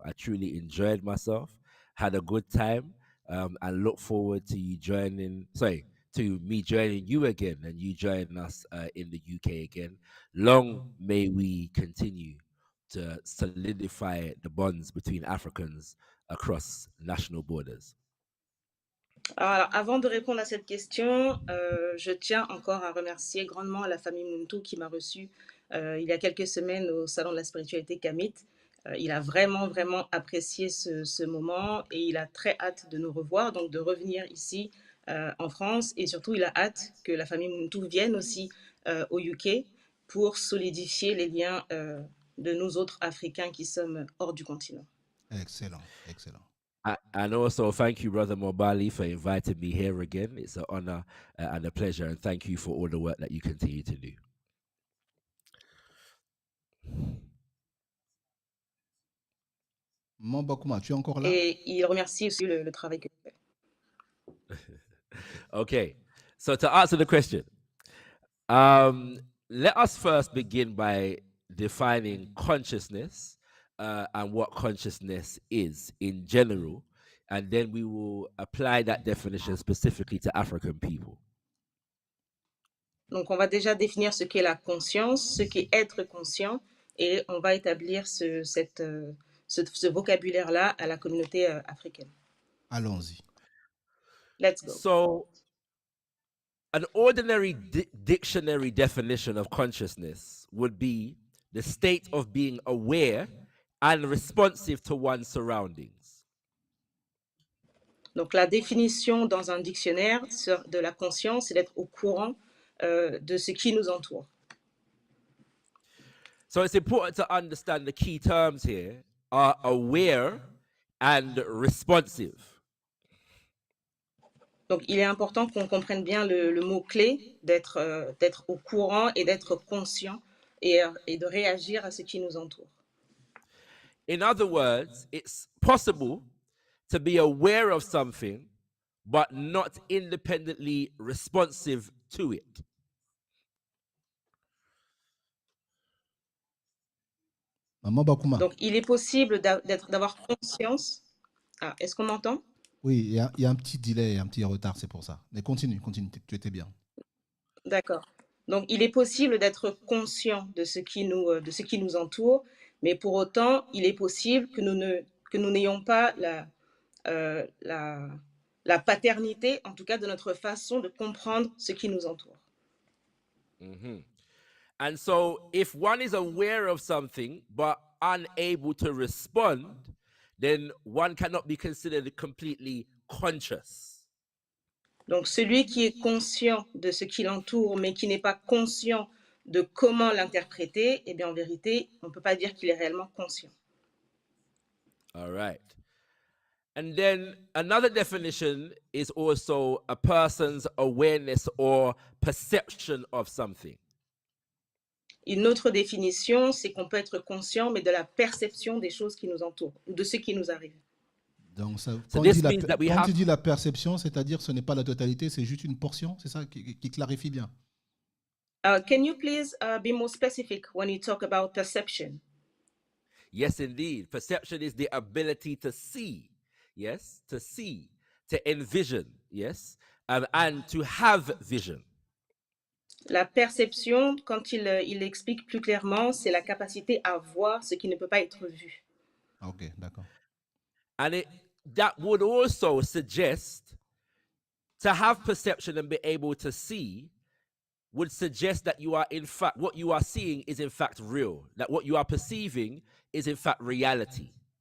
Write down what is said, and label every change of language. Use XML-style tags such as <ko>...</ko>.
<en>I truly enjoyed myself, had a good time, and look forward to you to me joining you again and you joining us in the UK again. Long may we continue to solidify the bonds between Africans across national borders.</en> <fr>Alors, avant de répondre à cette question, je tiens encore à remercier grandement la famille Muntu qui m'a reçu il y a quelques semaines au Salon de la spiritualité Kamit. Il a vraiment apprécié ce moment et il a très hâte de nous revoir, donc de revenir ici en France, et surtout il a hâte que la famille Muntu vienne aussi au UK pour solidifier les liens de nous autres Africains qui sommes hors du continent. Excellent.</fr> <en>And also, thank you, Brother Mobali, for inviting me here again. It's an honor and a pleasure. And thank you for all the work that you continue to do.</en> <fr>Maman Bakuma, tu es encore là? Et il remercie aussi le travail que tu fais.</fr> <en>Okay, so to answer the question, let us first begin by defining consciousness and what consciousness is in general, and then we will apply that definition specifically to African people.</en> <fr>Donc, on va déjà définir ce qu'est la conscience, ce qu'est être conscient, et on va établir ce vocabulaire-là à la communauté africaine. Allons-y.</fr> <en>Let's go. So, an ordinary dictionary definition of consciousness would be the state of being aware and responsive to one's surroundings.</en> <fr>Donc, la définition dans un dictionnaire de la conscience, c'est d'être au courant de ce qui nous entoure.</fr> <en>So it's important to understand the key terms here are aware and responsive.</en> <fr>Donc, il est important qu'on comprenne bien le mot-clé d'être au courant et d'être conscient et de réagir à ce qui nous entoure.</fr> <en>In other words, it's possible to be aware of something but not independently responsive to it.</en> <fr>Maman Bakuma. Donc, il est possible d'avoir conscience. Ah, est-ce qu'on m'entend? Oui, il y a un petit delay, un petit retard, c'est pour ça. Mais continue, tu étais bien. D'accord. Donc, il est possible d'être conscient de ce qui nous entoure, mais pour autant, il est possible que nous n'ayons pas la paternité, en tout cas de notre façon de comprendre ce qui nous entoure. Mm-hmm.</fr> <en>And so, if one is aware of something but unable to respond, then one cannot be considered completely conscious.</en> <fr>Donc, celui qui est conscient de ce qui l'entoure, mais qui n'est pas conscient de comment l'interpréter, eh bien, en vérité, on ne peut pas dire qu'il est réellement conscient.</fr> <en>All right. And then another definition is also a person's awareness or perception of something.</en> <fr>Une autre définition, c'est qu'on peut être conscient, mais de la perception des choses qui nous entourent, ou de ce qui nous arrive. Donc,</fr> <en>So</en> <fr>quand tu dis la perception, c'est-à-dire ce n'est pas la totalité, c'est juste une portion, c'est ça qui clarifie bien.</fr> <en>Can you please be more specific when you talk about perception? Yes, indeed. Perception is the ability to see, yes, to see, to envision, yes, and to have vision. La perception, quand il explique plus clairement, c'est la capacité à voir ce qui ne peut pas être vu.</en> <fr>Ok, d'accord.</fr> <en>And that would also suggest to have perception and be able to see would suggest that you are in fact, what you are seeing is in fact real, that what you are perceiving is in fact reality.</en>